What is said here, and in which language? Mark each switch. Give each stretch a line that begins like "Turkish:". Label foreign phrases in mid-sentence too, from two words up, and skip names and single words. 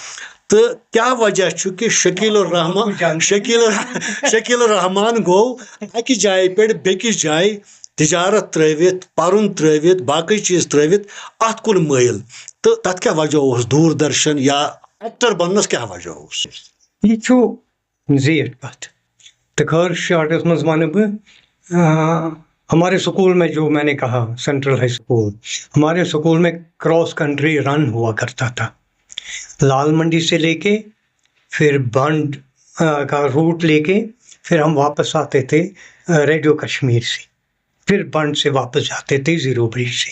Kashmiri: تہٕ کیٛاہ وجہ چھُ کہِ شکیل الرحمان گوٚو اکہِ جایہِ پٮ۪ٹھ بیٚکِس جایہِ تجارت ترٲوِتھ, پرُن ترٲوِتھ, باقٕے چیٖز ترٲوِتھ اتھ کُن مٲیل. تہٕ تتھ کیٛاہ وجہ اوس دوٗردرشن یا ایکٹر بننس کیٛاہ وجہ اوس؟ یہ چھُ زیٖٹھ کتھ تہٕ خٲر شارٹس منٛز ونہٕ بہٕ
Urdu: ہمارے اسکول میں جو میں نے کہا سینٹرل ہائی اسکول, ہمارے اسکول میں
English: cross country run
Urdu: ہوا کرتا تھا. لال منڈی سے لے کے پھر بنڈ کا روٹ لے کے پھر ہم واپس آتے تھے ریڈیو کشمیر سے, پھر بنڈ سے واپس جاتے تھے زیرو برج سے.